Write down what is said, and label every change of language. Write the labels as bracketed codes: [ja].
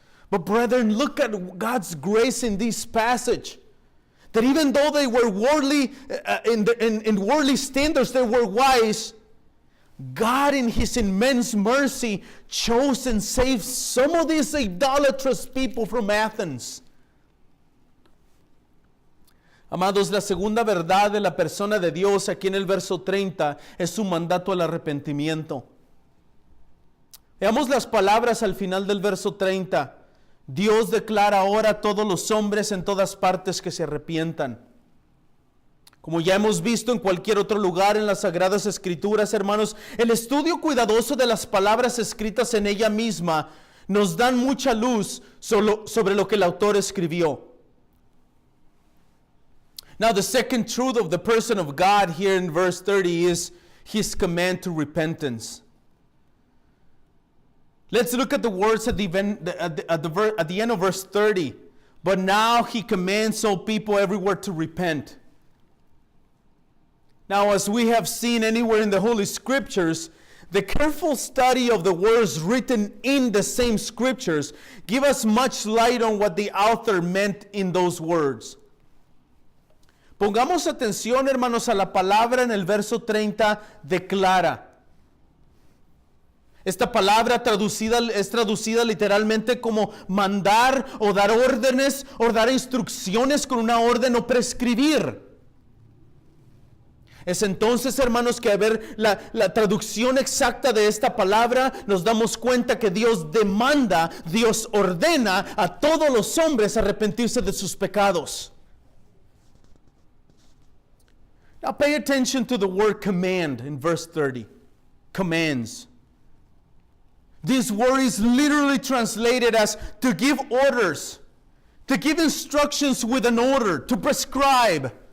[en] But brethren, look at God's grace in this passage. That even though they were worldly, in worldly standards, they were wise, God in His immense mercy chose and saved some of these idolatrous people from Athens. [es] Amados, la segunda verdad de la persona de Dios aquí en el verso 30 es su mandato al arrepentimiento. Veamos las palabras al final del verso 30. Dios declara ahora a todos los hombres en todas partes que se arrepientan. Como ya hemos visto en cualquier otro lugar en las Sagradas Escrituras, hermanos, el estudio cuidadoso de las palabras escritas en ella misma nos dan mucha luz sobre lo que el autor escribió. [en] Now, the second truth of the person of God here in verse 30 is His command to repentance. Let's look at the words at the end of verse 30. But now He commands all people everywhere to repent. Now, as we have seen anywhere in the Holy Scriptures, the careful study of the words written in the same Scriptures give us much light on what the author meant in those words. [es] Pongamos atención, hermanos, a la palabra en el verso 30, declara. Esta palabra es traducida literalmente como mandar o dar órdenes o dar instrucciones con una orden o prescribir. Es entonces, hermanos, que a ver la traducción exacta de esta palabra, nos damos cuenta que Dios demanda, Dios ordena a todos los hombres arrepentirse de sus pecados. [en] Now pay attention to the word command in verse 30. Commands. This word is literally translated as to give orders, to give instructions with an order, to prescribe.